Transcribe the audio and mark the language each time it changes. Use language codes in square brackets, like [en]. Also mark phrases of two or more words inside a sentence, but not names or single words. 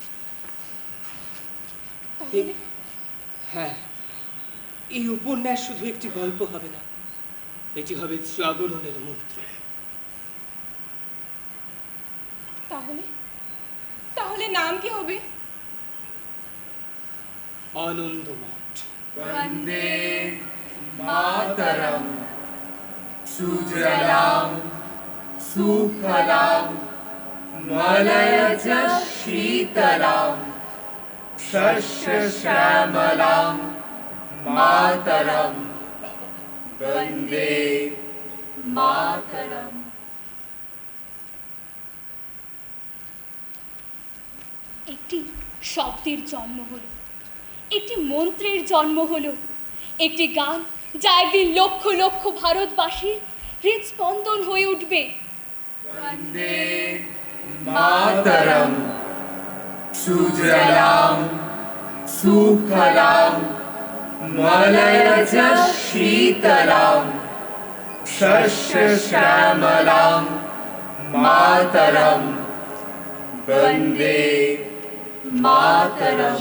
[bn] হ্যাঁ, এই উপন্যাস শুধু একটি গল্প হবে না, এটি হবে জাগরণের মন্ত্র। তাহলে তাহলে নাম কি হবে? আনন্দমঠ। [sa] वन्दे मातरम् सुजलां सुफलां मलयज शीतलां शस्यश्यामलां मातरम् वन्दे मातरम्। [bn] একটি শব্দের জন্ম হলো, একটি মন্ত্রের জন্ম হলো, একটি গান যা একদিন লক্ষ লক্ষ ভারতবাসীর হৃদস্পন্দন হয়ে উঠবে। [sa] वन्दे मातरम् सुजलां सुफलां मलयज शीतलां शस्यश्यामलां मातरम् वन्दे मातरम्।